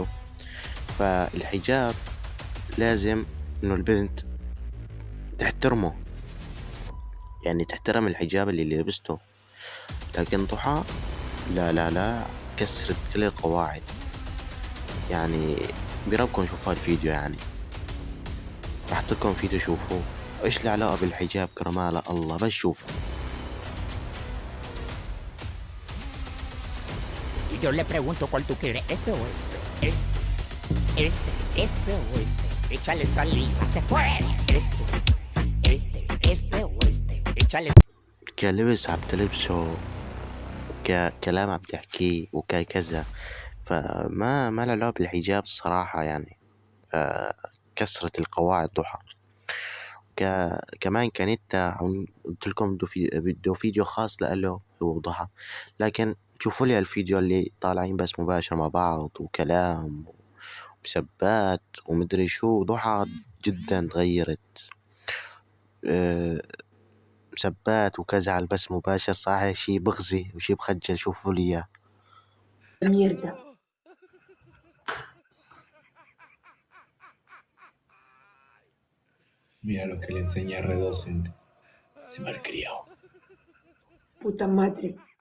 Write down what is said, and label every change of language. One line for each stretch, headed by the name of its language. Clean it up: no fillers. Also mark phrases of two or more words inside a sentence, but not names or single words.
Arabic: فالحجاب لازم إنه البنت تحترمه، يعني تحترم الحجاب اللي لبسته. لكن ضحى لا لا لا، كسرت كل القواعد. يعني بربكم شوفوا الفيديو، يعني راح لكم فيديو شوفوا ايش العلاقة بالحجاب كرمال الله، بس شوفوا.
Spanish: Y yo le pregunto cuál tú quieres, este o este, este o este, échale saliva, se fue, este o este, échale.
Arabic: كلبس عم تلبسه، ككلام عم تحكيه، وككذا، فما له علاقة بالحجاب الصراحة يعني. كسرت القواعد ضحى. كمان كانت قلت لكم بده فيديو خاص لإله هو ضحى، لكن شوفوا لي الفيديو اللي طالعين بس مباشر مع بعض وكلام ومسبات ومدري شو. ضحى جدا تغيرت، مسبات وكذا بس مباشر، صحيح شي بغزي وشي بخجل. شوفوا لي اياه.
Spanish: Mierda. Mira lo que le enseña R2, gente. Se malcriado. Puta madre.